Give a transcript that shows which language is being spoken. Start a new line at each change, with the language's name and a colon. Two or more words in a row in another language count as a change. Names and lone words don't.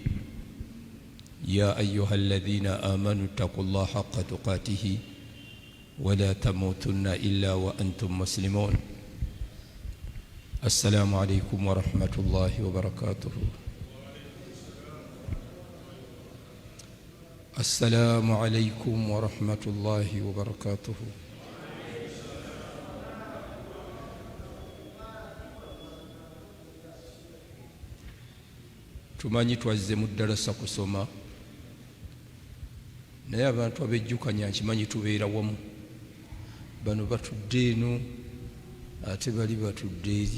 Arabic: يا أيها الذين آمنوا اتقوا الله حق تقاته ولا تموتن إلا وأنتم مسلمون. السلام عليكم ورحمة الله وبركاته. السلام عليكم ورحمة الله وبركاته.
Ganda: tumanyi twazze mu ddalasa kusoma, naye abantu abejjukanya nkimanyi tubeera wamu. Bano batudde eno ate bali batudde eri.